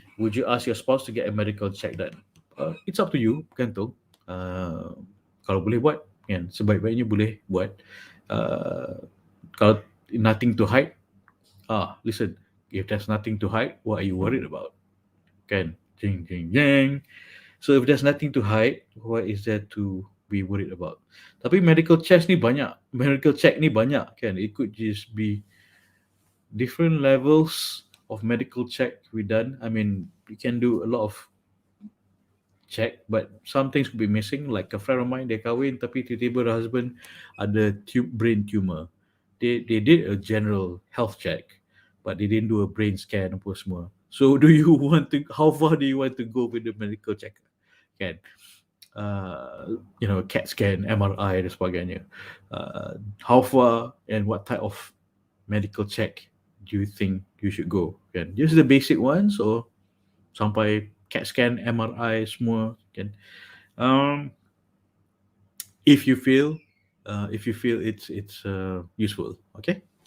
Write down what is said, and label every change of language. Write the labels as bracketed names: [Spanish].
[English] Would you ask your spouse to get a medical check done? It's up to you, [Malay] bergantung. Kalau boleh buat, kan, sebaik-baiknya boleh buat. Kalau [English] nothing to hide, listen, if there's nothing to hide, what are you worried about? [Malay] Kan? [English] Jing, jing, jing. So if there's nothing to hide, what is there to be worried about? [Malay] Tapi medical check ni banyak, kan? [English] It could just be different levels of medical check we done. I mean, we can do a lot of check, but some things could be missing. Like a friend of mine, [Malay] dia kahwin tapi tiba-tiba [English] the husband [Malay] ada [English] brain tumor. they did a general health check, but they didn't do a brain scan [Malay] apa semua. [English] So do you want to, how far do you want to go with the medical check? [Malay] Kan? CAT scan, MRI dan sebagainya. [English] How far and what type of medical check do you think you should go? [Malay] Kan? [English] Just the basic ones or [Malay] sampai [English] CAT scan, MRI [Malay] semua kan? [English] If you feel it's useful, okay?